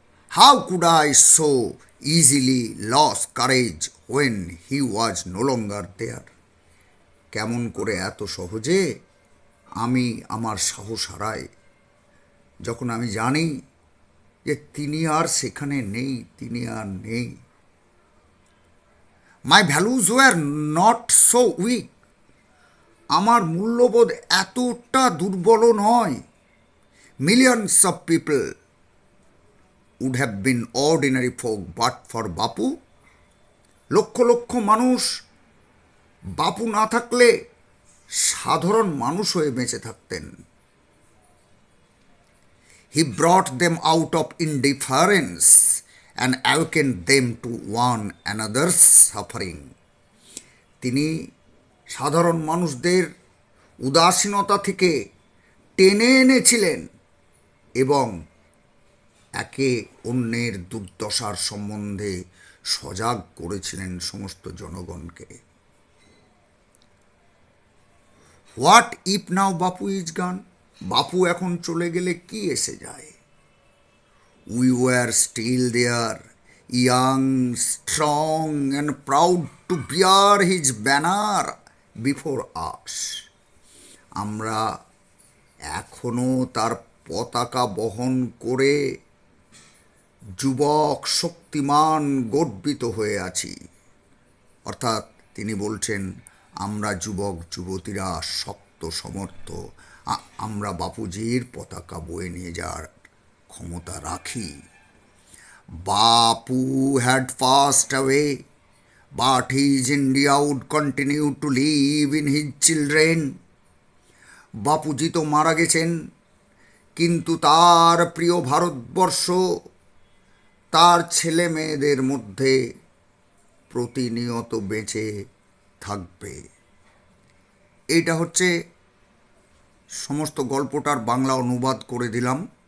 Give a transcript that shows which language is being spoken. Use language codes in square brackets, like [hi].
[en] How could I so easily lose courage when he was no longer there? [bn] কেমন করে এত সহজে আমি আমার সাহস হারাই যখন আমি জানি যে তিনি আর সেখানে নেই, তিনি আর নেই। [en] My values were not so weak. [bn] আমার মূল্যবোধ এতটা দুর্বল নয়। [en] Millions of people would have been ordinary folk but for Bapu. [bn] Lakh lakh মানুষ বাপু না থাকলে সাধারণ মানুষ হয়ে বেঁচে থাকতেন। [en] He brought them out of indifference and awakened them to one another's suffering. [bn] তিনি সাধারণ মানুষদের উদাসীনতা থেকে টেনে এনেছিলেন এবং একে অন্যের দুর্দশার সম্বন্ধে সজাগ করেছিলেন সমস্ত জনগণকে। [en] What if now Bapu is gone? [bn] বাপু এখন চলে গেলে কি এসে যায়? [en] We were still there, young, strong and proud to bear his banner before us. [bn] আমরা এখনও তার পতাকা বহন করে যুবক শক্তিমান গর্বিত হয়ে আছি। অর্থাৎ তিনি বলছেন, আমরা যুবক যুবতীরা শক্ত সমর্থ, আমরা বাপুজির পতাকা বয়ে নিয়ে যাওয়ার ক্ষমতা রাখি। [en] Bapu had passed away, but his India would continue to live in his children. [bn] Bapuji তো মারা গেছেন, কিন্তু তার প্রিয় ভারতবর্ষ তার ছেলে মেয়েদের মধ্যে প্রতিনিয়ত বেঁচে থাকবে। এইটা হচ্ছে সমস্ত গল্পটার বাংলা অনুবাদ করে দিলাম।